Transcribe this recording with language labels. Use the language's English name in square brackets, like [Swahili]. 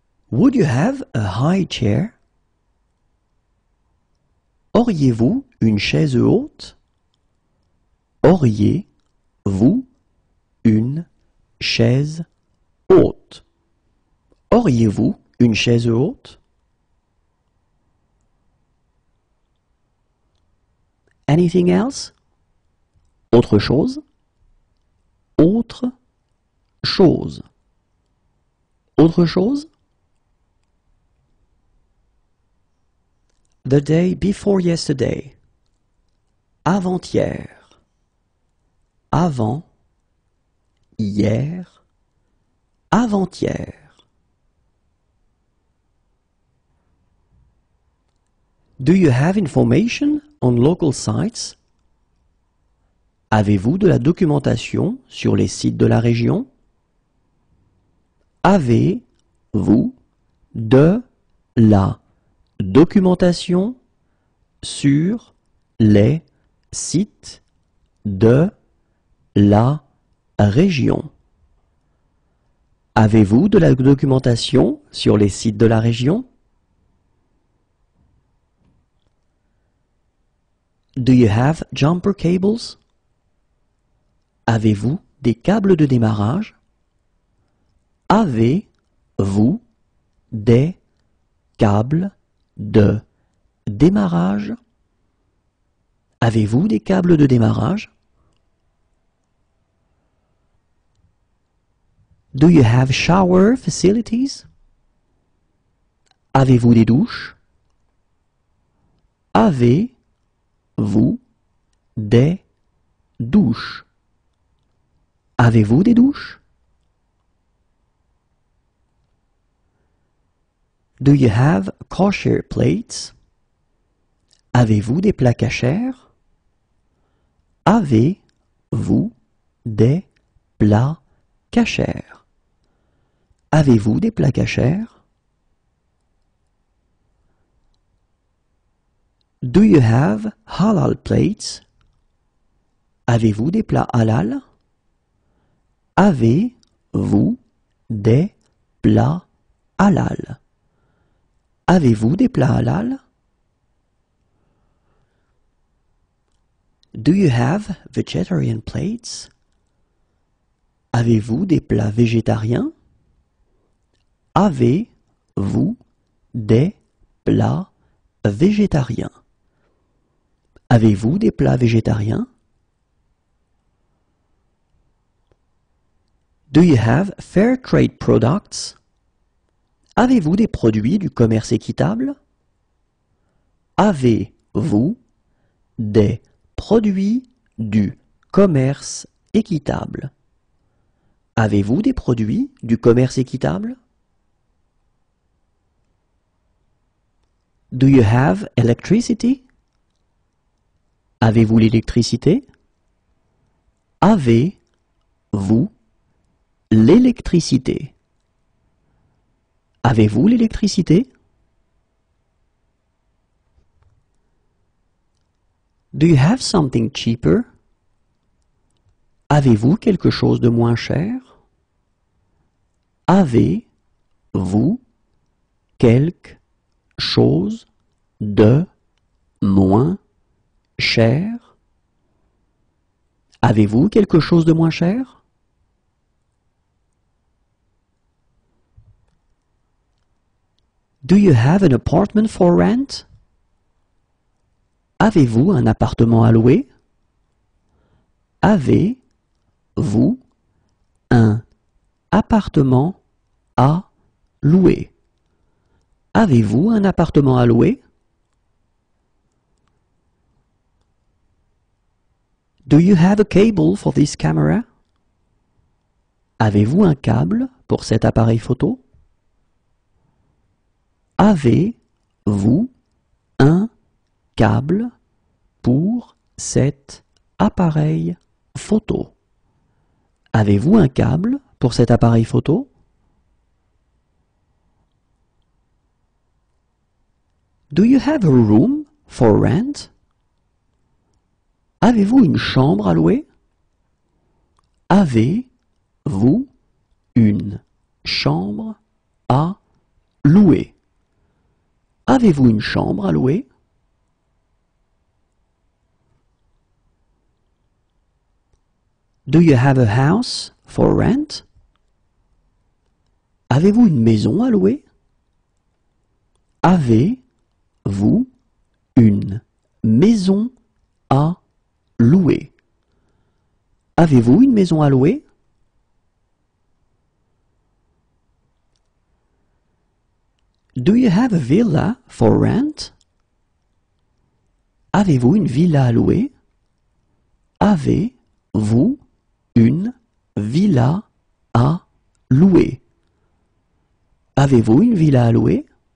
[English] Would you have a high chair? [French] Auriez-vous une chaise haute? Auriez-vous une chaise haute? Auriez-vous une chaise haute? [English] Anything else? [French] Autre chose? Autre chose. Autre chose? [English] The day before yesterday. [French] Avant-hier. Avant. Hier. Avant-hier. [English] Do you have information on local sites? [French] Avez-vous de la documentation sur les sites de la région? Avez-vous de la documentation sur les sites de la région? Avez-vous de la documentation sur les sites de la région? [English] Do you have jumper cables? [French] Avez-vous des câbles de démarrage? Avez-vous des câbles de démarrage? Avez-vous des câbles de démarrage? [English] Do you have shower facilities? [French] Avez-vous des douches? Avez-vous des douches? Avez-vous des douches? [English] Do you have kosher plates? [French] Avez-vous des plats cachers? Avez-vous des plats cachers? Avez-vous des plats cachers? [English] Do you have halal plates? [French] Avez-vous des plats halal? Avez-vous des plats halal? Avez-vous des plats halal? [English] Do you have vegetarian plates? [French] Avez-vous des plats végétariens? Avez-vous des plats végétariens? Avez-vous des plats végétariens? [English] Do you have fair trade products? [French] Avez-vous des produits du commerce équitable? Avez-vous des produits du commerce équitable? Avez-vous des produits du commerce équitable? [English] Do you have electricity? [French] Avez-vous l'électricité? Avez-vous l'électricité? Avez-vous l'électricité? [English] Do you have something cheaper? [French] Avez-vous quelque chose de moins cher? Avez-vous quelque chose de moins cher? Avez-vous quelque chose de moins cher? [English] Do you have an apartment for rent? [French] Avez-vous un appartement à louer? Avez-vous un appartement à louer? Avez-vous un appartement à louer? [English] Do you have a cable for this camera? [French] Avez-vous un câble pour cet appareil photo? Avez-vous un câble pour cet appareil photo? Avez-vous un câble pour cet appareil photo? [English] Do you have a room for rent? [French] Avez-vous une chambre à louer? Avez-vous une chambre à louer? Avez-vous une chambre à louer? [English] Do you have a house for rent? [French] Avez-vous une maison à louer? Avez-vous une maison à louer? Avez-vous une maison à louer? [English] Do you have a villa for rent? [French] Avez-vous une villa à louer? Avez-vous une villa à louer? Avez-vous une villa à louer?